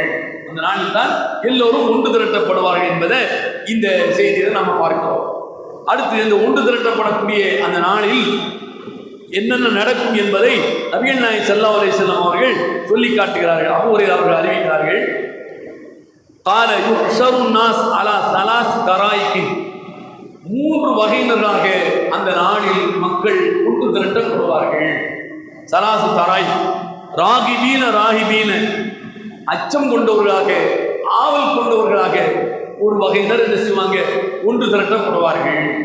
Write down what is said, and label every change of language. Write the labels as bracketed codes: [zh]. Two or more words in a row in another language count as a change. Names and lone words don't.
[ta] அந்த நாளில் தான் எல்லோரும் ஒன்று திரட்டப்படுவார்கள் என்பதை இந்த செய்தியை நம்ம பார்க்கிறோம். அடுத்து இந்த ஒன்று திரட்டப்படக்கூடிய அந்த நாளில் என்னென்ன நடக்கும் என்பதை நபிகள் நாயகம் [ar] صلى الله عليه وسلم [ta] அவர்கள் சொல்லி காட்டுகிறார்கள். அபூ ஹுரைரா அவர்கள் அறிவிக்கிறார்கள், [ar] قال يحشر الناس على 3 طرائق, [ta] 3 வகையினராக அந்த நாளில் மக்கள் ஒன்று திரட்டப்படுவார்கள். [ar] ثلاث طرائق راغبين راهبين, [ta] அச்சம் கொண்டவர்களாக ஆவல் கொண்டவர்களாக ஒரு வகையினர் என்ன செய்வாங்க, ஒன்று திரட்டப்படுவார்கள்.